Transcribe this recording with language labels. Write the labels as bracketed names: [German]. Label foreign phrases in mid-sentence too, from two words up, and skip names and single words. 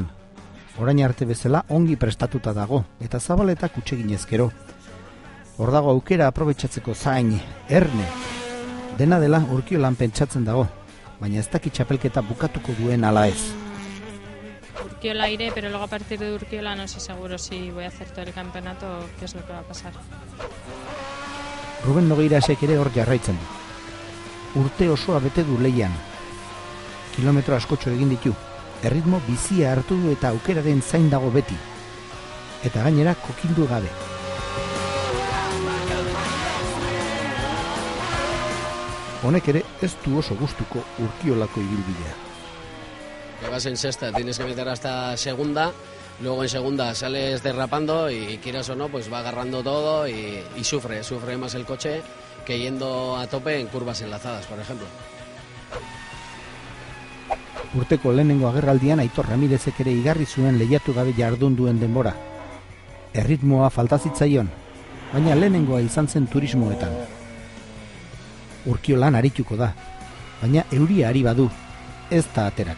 [Basque] Orain arte bezala ongi prestatuta dago, eta Zabaletak utxeginezkero. Hor dago aukera aprobetxatzeko zain, erne. Dena dela Urkiolan pentsatzen dago, baina ez daki txapelketa bukatuko duen ala ez. [Spanish] Urkiola iré, pero luego a partir de Urkiola no sé seguro si voy a hacer todo el campeonato o qué es lo que va a pasar. [Basque] Ruben Nogueirasek ere hor jarraitzen du. Urte osoa bete du leian. Kilometro askotxo egin ditu. Erritmo bizia hartu du eta aukeraren zain dago beti. Eta gainera kokildu gabe. Honek ere ez du oso gustuko Urkiolako ibilbidea. [Spanish] Que vas en sexta, tienes que meter hasta segunda, luego en segunda sales derrapando y quieras o no, pues va agarrando todo y sufre más el coche que yendo a tope en curvas enlazadas, por ejemplo. [Basque] Urteko lehenengo agerraldian Aitor Ramirezek ere igarri zuen lehiatu gabe jardun duen denbora. Erritmoa falta zitzaion, baina lehenengoa izan zen turismoetan. Urkiolan arituko da, baina euria ari badu, ez da aterako.